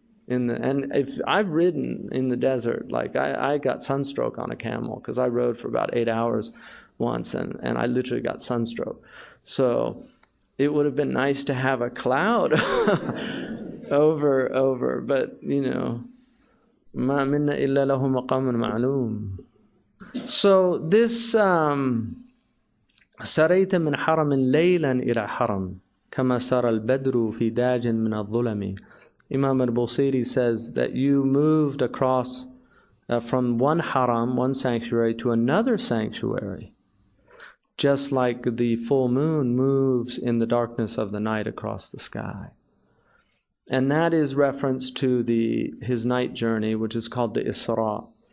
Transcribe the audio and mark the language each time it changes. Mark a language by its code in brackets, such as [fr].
[en] And if I've ridden in the desert, like I got sunstroke on a camel because I rode for about 8 hours once and I literally got sunstroke. So it would have been nice to have a cloud over, but you know, [ar] ma minna illa lahu maqamun ma'loom. [en] So this [ar] سريت من حرم ليلا إلى حرم كما سار البدر في داج من الظلم. [en] Imam al-Busiri says that you moved across from one haram, one sanctuary, to another sanctuary, just like the full moon moves in the darkness of the night across the sky. And that is reference to his night journey, which is called the Isra.